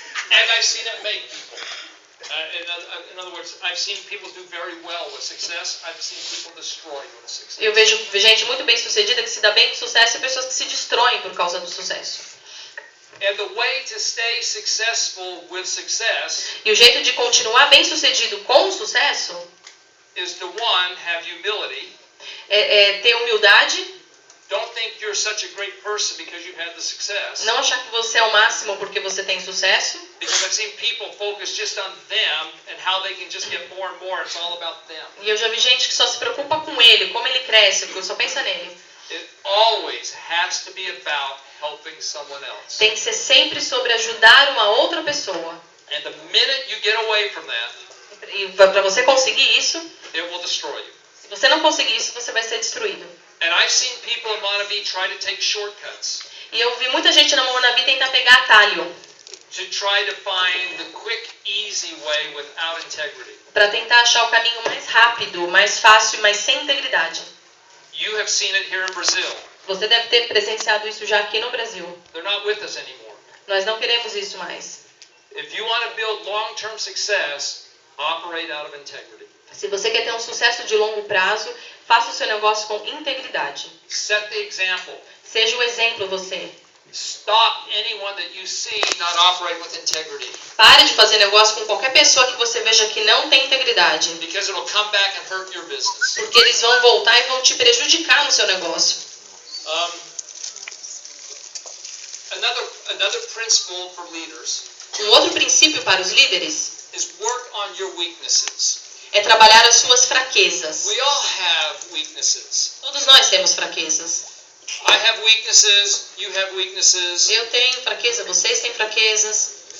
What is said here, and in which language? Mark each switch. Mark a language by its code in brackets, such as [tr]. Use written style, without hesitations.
[en] And I've seen it make people. In other words, I've seen people do very well with success. I've seen people destroyed with success. [pt] Eu vejo gente muito bem-sucedida que se dá bem com sucesso e pessoas que se destroem por causa do sucesso. [en] And the way to stay successful with success, [pt] e o jeito de continuar bem-sucedido com o sucesso, [en] is to have humility. [pt] É ter humildade. [en] Don't think you're such a great person because you've had the success. [pt] Não achar que você é o máximo porque você tem sucesso. [en] Because I've seen people focus just on them and how they can just get more and more. It's all about them. [pt] E eu já vi gente que só se preocupa com ele, como ele cresce, porque só pensa nele. [en] It always has to be about helping someone else. [pt] Tem que ser sempre sobre ajudar uma outra pessoa. [en] And the minute you get away from that, [pt] E para você conseguir isso, [en] it will destroy you. [pt] se você não conseguir isso, você vai ser destruído. [en] And I've seen people in Monavi try to take shortcuts, [pt] E eu vi muita gente na Monavi tentar pegar atalho, [en] to try to find the quick, easy way without integrity. [pt] para tentar achar o caminho mais rápido, mais fácil, mas sem integridade. [en] You have seen it here in Brazil. [pt] Você deve ter presenciado isso já aqui no Brasil. [en] They're not with us anymore. [pt] Nós não queremos isso mais. [en] If you want to build long-term success, operate out of integrity. [pt] Se você quer ter um sucesso de longo prazo, faça o seu negócio com integridade. [en] Set the example. [pt] Seja o exemplo você. [en] Stop anyone that you see not operate with integrity, [pt] Pare de fazer negócio com qualquer pessoa que você veja que não tem integridade. [en] because it'll come back and hurt your business. [pt] Porque eles vão voltar e vão te prejudicar no seu negócio. [en] Another principle for leaders [pt] Um outro princípio para os líderes [en] is work on your weaknesses. [pt] é trabalhar as suas fraquezas. [en] We all have weaknesses. [pt] Todos nós temos fraquezas. [en] I have weaknesses. You have weaknesses. [pt] Eu tenho fraqueza, vocês têm fraquezas.